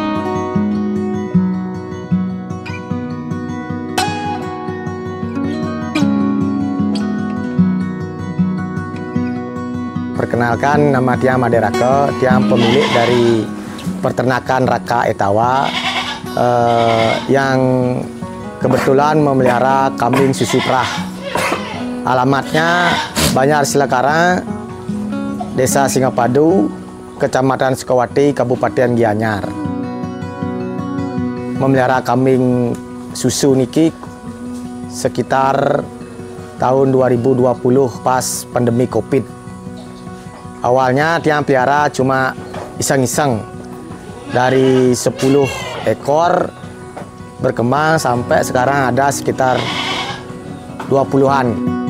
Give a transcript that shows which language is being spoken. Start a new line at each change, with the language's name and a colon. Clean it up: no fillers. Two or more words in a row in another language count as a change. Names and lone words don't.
Indonesian: Perkenalkan, nama Tiang Maderake, Tiang pemilik dari peternakan Raka Etawa yang kebetulan memelihara kambing susu perah. Alamatnya Banjar Silakarang, Desa Singapadu, Kecamatan Sukawati, Kabupaten Gianyar. Memelihara kambing susu niki sekitar tahun 2020 pas pandemi Covid. Awalnya Tiang pelihara cuma iseng-iseng. Dari 10 ekor berkembang sampai sekarang ada sekitar 20-an.